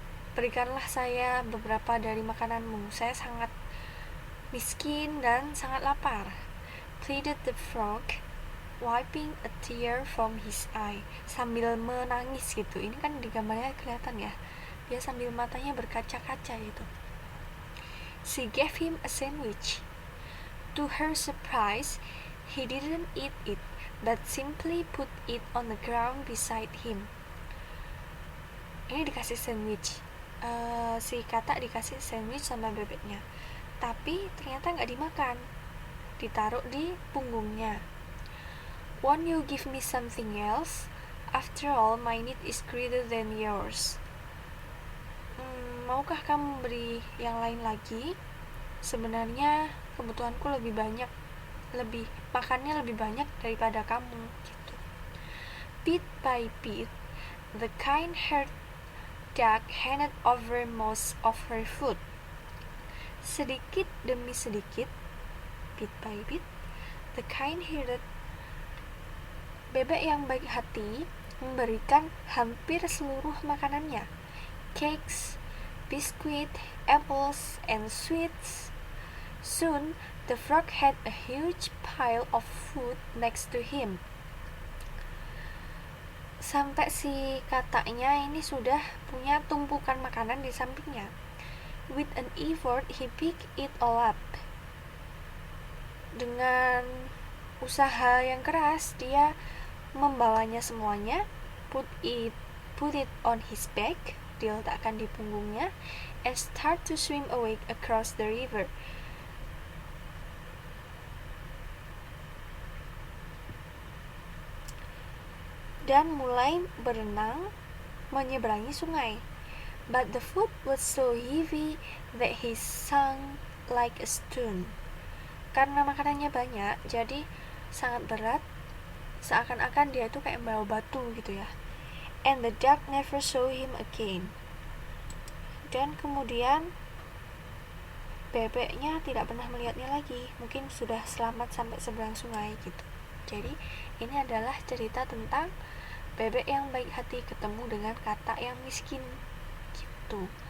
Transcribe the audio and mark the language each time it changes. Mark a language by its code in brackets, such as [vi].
[id] Berikanlah saya beberapa dari makananmu. Saya sangat miskin dan sangat lapar. [en] Pleaded the frog, wiping a tear from his eye. [id] Sambil menangis gitu. Ini kan di gambarnya kelihatan ya. Dia sambil matanya berkaca-kaca gitu. [en] She gave him a sandwich. To her surprise, he didn't eat it, but simply put it on the ground beside him. [id] Ini dikasih sandwich. Si katak dikasih sandwich sama bebeknya, tapi ternyata nggak dimakan, ditaruh di punggungnya. [en] Won't you give me something else? After all, my need is greater than yours. [id] Maukah kamu beri yang lain lagi? Sebenarnya kebutuhanku lebih banyak, makannya lebih banyak daripada kamu gitu. [en] Bit by bit, the kind-hearted duck handed over most of her food. [id] Sedikit demi sedikit, [en] bit by bit, the kind-hearted [id] bebek yang baik hati memberikan hampir seluruh makanannya. [en] Cakes, biscuit, apples, and sweets. Soon, the frog had a huge pile of food next to him. [id] Sampai si kataknya ini sudah punya tumpukan makanan di sampingnya. [en] With an effort, he picked it all up. [id] Dengan usaha yang keras, dia membawanya semuanya. [en] Put it on his back, [id] diletakkan di punggungnya, [en] and start to swim away across the river. [id] Dan mulai berenang menyeberangi sungai. [en] But the food was so heavy that he sank like a stone. [id] Karena makanannya banyak, jadi sangat berat, seakan-akan dia itu kayak bawa batu gitu ya. [en] And the duck never saw him again. [id] Dan kemudian bebeknya tidak pernah melihatnya lagi. Mungkin sudah selamat sampai seberang sungai gitu. Jadi ini adalah cerita tentang bebek yang baik hati ketemu dengan katak yang miskin gitu.